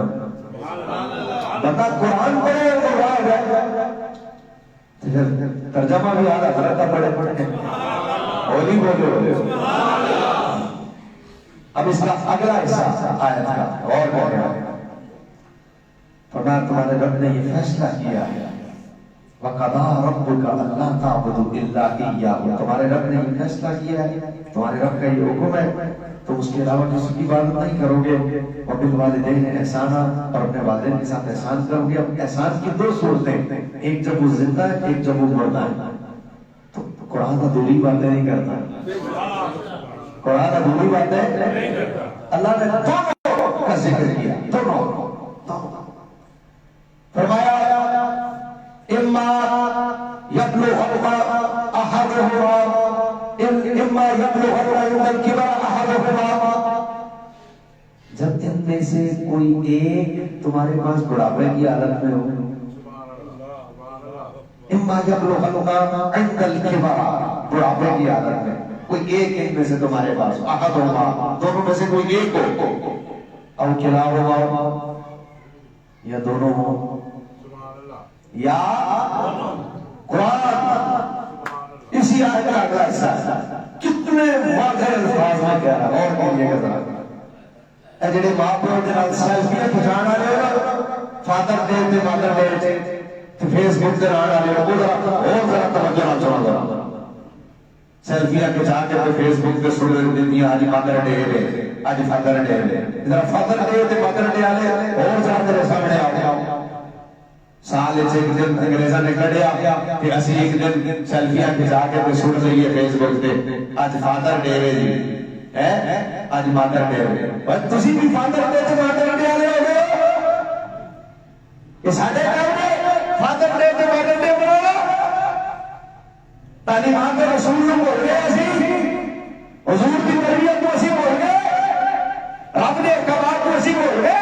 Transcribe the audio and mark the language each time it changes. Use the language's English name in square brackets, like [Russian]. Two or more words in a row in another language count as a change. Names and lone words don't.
[Urdu] بتا قرآن پڑھے اور قرآن ہے، ترجمہ بھی آدھا غلط پڑھے ہولی بولے. اب اس کا اگلا حصہ آیت کا اور کہہ رہا ہے. فرمایا تمہارے رب نے یہ فیصلہ کیا ہے [Arabic] وَقَضَىٰ رَبُّكَ أَلَّا تَعْبُدُوا إِلَّا إِيَّاهُ. [Urdu] تمہارے رب نے یہ فیصلہ کیا ہے، تمہارے رب کا یہ حکم ہے تو اس کے علاوہ کسی کی عبادت نہیں کرو گے. اور [Arabic] بالوالدین احسانا، [Urdu] اور اپنے والدین کے ساتھ احسان کرو گے. اب احسان کی دو صورتیں، ایک جب وہ زندہ ہے، ایک جب وہ مردہ ہے. تو قرآن ادھوری باتیں نہیں کرتا، قرآن ادھوری باتیں اللہ نے دونوں کا ذکر کیا. دونوں فرمایا اما یبلغ احدهما اما یبلغ الکبر احدهما، جب ان میں سے کوئی ایک تمہارے پاس بڑھاپے کی حالت میں ہو. [Arabic] اما یبلغ الکبر، [Urdu] بڑھاپے کی حالت میں کوئی ایک ان میں سے تمہارے پاس، احدهما، دونوں میں سے کوئی ایک ہو، [Arabic] او کلاہما، [Urdu] یا دونوں ہو، یا قرآن اسی آیت کا اگلا حصہ کتنے واضح الفاظ میں کہہ رہا ہے. اور کہیے گا ذرا، [Punjabi] اے جڑے ماں پیو دے نال سیلفیاں کھچان والے ہو نا، [English] father day [Punjabi] تے [English] mother day [Punjabi] تے فیس بک تے آن والے ہو، ذرا توجہ نال سنو. ذرا سیلفیاں کھچا کے فیس بک تے سن دیندی اج [English] mother day [Punjabi] ہے، اج [English] father day [Punjabi] ہے. ذرا [English] father day [Punjabi] تے [English] mother day [Punjabi] والے اور ذرا میرے سامنے آ گیا. سال ایک دن انگریزاں نے کڈیا کہ اسی ایک دن سیلفیاں کھچا کے سن لئیے فیس بک تے اج [English] father day [Punjabi] ہے جی، اج [English] mother day [Punjabi] ہے. پر تسی بھی [English] father day [Punjabi] تے [English] mother day [Punjabi] والے ہو گئے. یہ ساڈے کام ہے [English] father day [Punjabi] تے [English] mother day [Punjabi] منانا. [Urdu] تعلیمات رسول کو بھول گئے اسی، حضور کی تربیت کو اسی بھول گئے، رب نے احکامات کو اسی بھول گئے.